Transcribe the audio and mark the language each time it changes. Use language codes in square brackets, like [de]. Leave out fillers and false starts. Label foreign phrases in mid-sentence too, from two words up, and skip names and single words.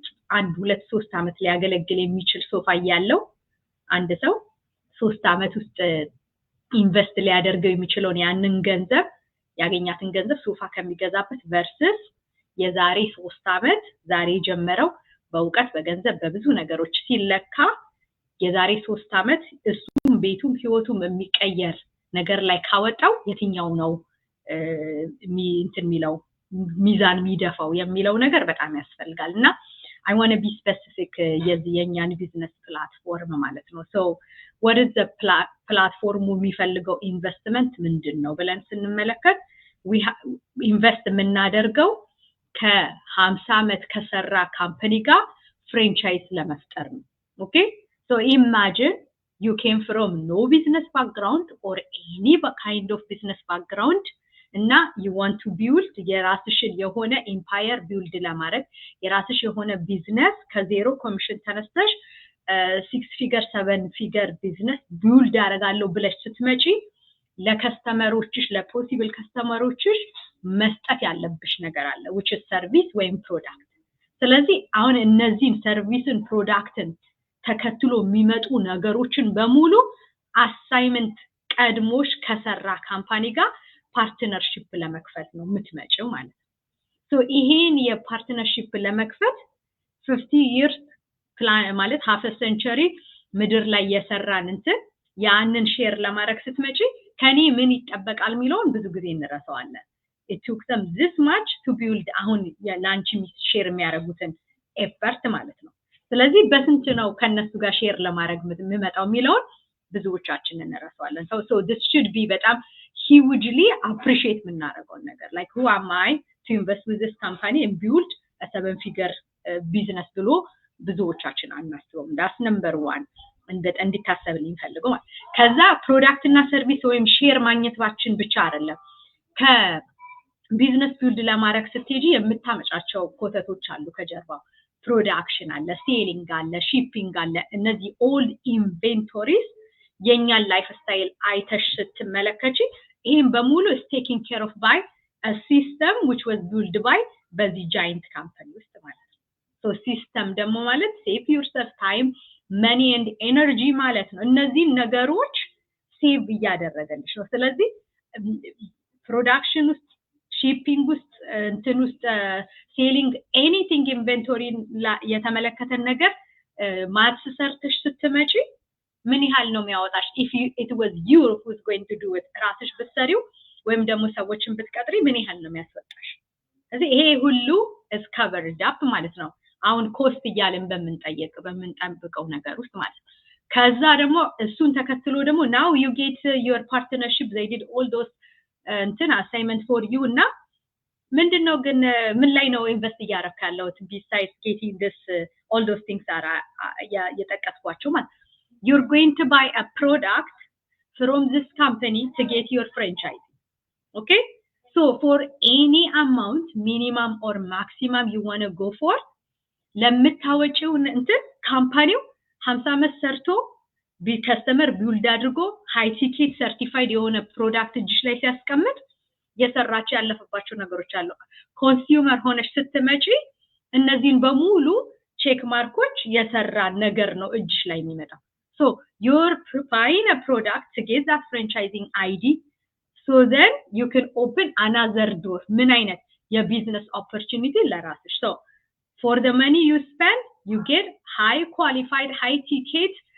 [am] 1 2 3 አመት ሊያገለግል የሚችል ሶፋ ያለው አንድ ሰው 3 አመት ውስጥ ኢንቨስት ሊያደርገው የሚችለውን ያንን ገንዘብ ያገኛትን ገንዘብ ሶፋ ከሚገዛበት ቨርሰስ የዛሬ 3 አመት ዛሬ ጀመረው በእውቀት በገንዘብ በብዙ ነገሮች ሲለካ የዛሬ 3 አመት እሱም ቤቱም ህይወቱም የሚቀየር ነገር ላይ ካወጣው የትኛው ነው ሚለው ሚዛን የሚደፋው የሚለው ነገር በጣም ያስፈልጋልና [en] I want to be specific [am] የኛን ቢዝነስ ፕላትፎርም ማለት ነው። [en] so what is the platform [am] የሚፈልገው ኢንቨስትመንት ምንድነው ብለን ስንመለከት ኢንቨስት የምናደርገው ከ50 አመት ከሰራ ካምፓኒ ጋር ፍራንቻይዝ ለመፍጠር ነው። [en] okay so imagine you came from no business background or any kind of business background [am] እና [en] you want to build [am] የራስሽ የሆነ [en] empire build [am] ለማድረግ የራስሽ የሆነ ቢዝነስ ከዜሮ ኮሚሽን ተነስተሽ [en] 6 figure 7 figure business build [am] አደርጋለሁ ብለሽ ስትመጪ ለከስተመሮችሽ ለፖሲብል ከስተመሮችሽ መስጠት ያለብሽ ነገር አለ [en] which is service [am] ወይም ፕሮዳክት። ስለዚህ አሁን እነዚህን ሰርቪስን ፕሮዳክትን ተከትሎ የሚመጡ ነገሮችን በሙሉ አሳይመንት ቀድሞሽ ከሰራ ካምፓኒ ጋር ፓርትነርሺፕ ለመክፈት ነው የምትመጪው ማለት ነው። ሶ ይሄን የፓርትነርሺፕ ለመክፈት [en] 50 years [am] ፕላን ማለት [en] half a century [am] ምድር ላይ የሰራን እንትን ያንን ሼር ለማድረግ ስትመጪ ከኔ ምን ይጠበቃል የሚለውን ብዙ ጊዜ እንረሳዋለን። it [en] took them this much to build [am] አሁን ላንቺ ሼር የሚያደርጉትን ኤፈርት ማለት ነው። ስለዚህ በስንት ነው ከነሱ ጋር ሼር ለማድረግ የምመጣው የሚለውን ብዙዎቻችን እንረሳዋለን። [en] so this should be [am] በጣም [en] hugely appreciate [am] የምናደርገው ነገር [en] like who am I to invest with this company and build a 7 figure business [am] ብሎ ብዙዎቻችን አናስበውም። [en] that's number 1 [am] እንዲታሰብልኝ ፈልገው። ከዛ ፕሮዳክት እና ሰርቪስ ወይም ሼር ማግኘታችን ብቻ አይደለም። ከቢዝነስ ቢልድ ለማድረግ ስትሄጂ የምታመጫቸው ኮተቶች አሉ ከጀርባው። ፕሮዳክሽን አለ፣ ሴሊንግ አለ፣ ሺፒንግ አለ። እነዚህ [en] all inventories [am] የኛን ላይፍ ስታይል አይተሽ ስትመለከቺ ይሄን በሙሉ [en] is taken care of by a system which was built by [am] በዚህ [en] giant company [am] ውስጥ ማለት ነው። [en] so system [am] ደግሞ ማለት [en] save yourself time money and energy [am] ማለት ነው። እነዚህ ነገሮች ሴቭ እያደረገልሽ ነው። ስለዚህ ፕሮዳክሽን ውስጥ ሺፒንግ ውስጥ እንትን ውስጥ [en] selling anything inventory [am] የተመለከተ ነገር ማትስ ሰርተሽ ስትመጪ ምን ያህል ነው የሚያወጣሽ? [en] if it was you who was going to do it [am] ራስሽ ብትሰሪው ወይም ደግሞ ሰዎችን ብትቀጥሪ ምን ያህል ነው የሚያስወጣሽ? ስለዚህ ይሄ ሁሉ [en] is covered up [am] ማለት ነው። አሁን ኮስት እያለን በምንጠብቀው ነገር ውስጥ ማለት ነው። ከዛ ደግሞ እሱን ተከትሎ ደግሞ [en] now you get your partnership they did all those [am] እንትን [en] assignment for you [am] እና ምንድነው ግን ምን ላይ ነው ኢንቨስት እያደረክ ያለው [en] besides getting this all those things are [am] የጠቀስኳቸው ማለት [en] you're going to buy a product from this company to get your franchise. Okay, so for any amount minimum or maximum you want to go for [am] ለምታወጪው እንትን ካምፓኒው 50 ዓመት ሰርቶ ከስተመር ቢውልድ አድርጎ [en] high ticket certified [am] የሆነ ፕሮዳክት እጅሽ ላይ ሲያስቀምጥ የሰራች ያለፈባቸው ነገሮች አሉ ኮንሱመር ሆነሽ ስትመጪ እነዚህን በሙሉ [en] check marks [am] የሰራ ነገር ነው እጅሽ ላይ የሚመጣው [en] so you're buying a product to get that franchising ID so then you can open another door [am] ምን አይነት የቢዝነስ opportunity ለራስሽ [en] so for the money you spend you get high qualified high ticket